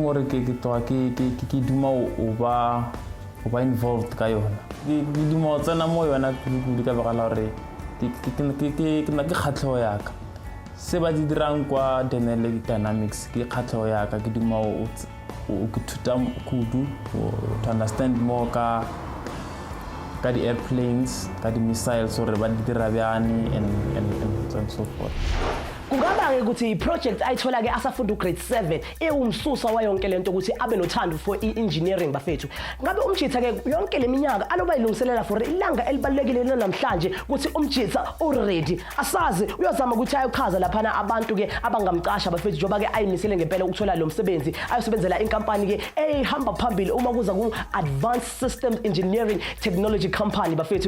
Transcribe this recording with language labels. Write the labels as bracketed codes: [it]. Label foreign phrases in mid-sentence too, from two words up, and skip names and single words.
[tn] gore ke duma o ba involved ka yona, ke duma o tsena mo yona kudu ka begala gore ke na ke kgatlhego yaka se ba di dirang kwa General Dynamics ke kgatlhego yaka, ke duma o ke thuta kudu [en] to understand more [tn] ka di-airplanes, ka di-missiles gore ba di dira bjani [en] and so forth. [zu] Kungaba-ke ukuthi i-project ayithola-ke asafunda ugrade 7 ewumsusa wa yonke lento ukuthi abe nothando for i-engineering bafethu. Ngabe umjitha-ke yonke le minyaka aloba ilungiselela for ilanga elibalulekile namhlanje ukuthi umjitha already asazi uyozama ukuthi ayochaza laphana abantu-ke abangamqasha bafethu njengoba-ke ayimisele ngempela ukuthola lo msebenzi ayosebenzela inkampani-ke ehamba phambili uma kuza ku-Advanced Systems Engineering Technology Company bafethu.